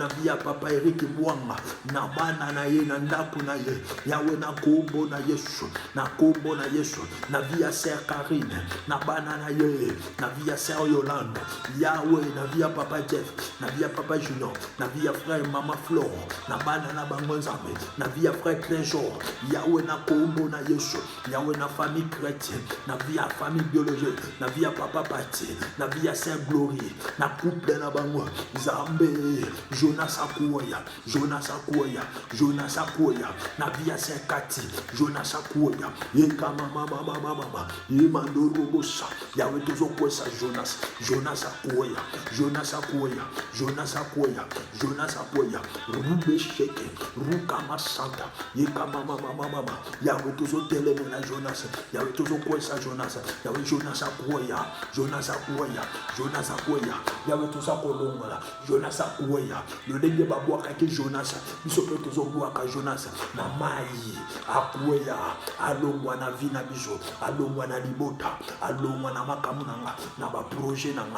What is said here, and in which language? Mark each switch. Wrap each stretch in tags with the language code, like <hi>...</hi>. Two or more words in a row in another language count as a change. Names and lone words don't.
<ln>na vie ya Papa Eric Mwanga, na bana na ye na ndaku na ye, yawe na kombo na Yesu, na kombo na Yesu, na vie ya Sœur Karine, na bana na ye, na vie ya Sœur Yolande, yawe na vie ya Papa Jeff, na vie ya Papa Junior, na vie ya frère Mama Flore, na bana na bango Nzambe, na vie ya frère Trésor, yawe na kombo na Yesu, yawe na</ln> <fr>famille chrétienne,</fr> <ln>na vie ya</ln> <fr>famille biologique,</fr> <ln>na vie ya Papa Pati, na vie ya Saint Glory, na couple na bango Nzambe. Jonas akwea, Jonas akwea, Jonas akwea, na vie ya Saint Kati, Jonas akwea, kama mama, mandoro bosa, yawe tozo kwesa Jonas, Jonas akwea, Jonas akwea, Jonas akwea, Jonas akwea, rube sheke, ruka masanta, kama mama, yawe tozo teleme na Jonas, yawe tozo kwesa Jonas, yawe Jonas akwea, Jonas akwea, Jonas akwea, yawe tozo kolongola, Jonas akwea, lolenge babwaka ke Jonas, biso pe tozo bwaka Jonas, na mai akwea, alongwa na vie na biso, alongwa na libota, alongwa na makambo nanga, na ba projet nanga.</ln>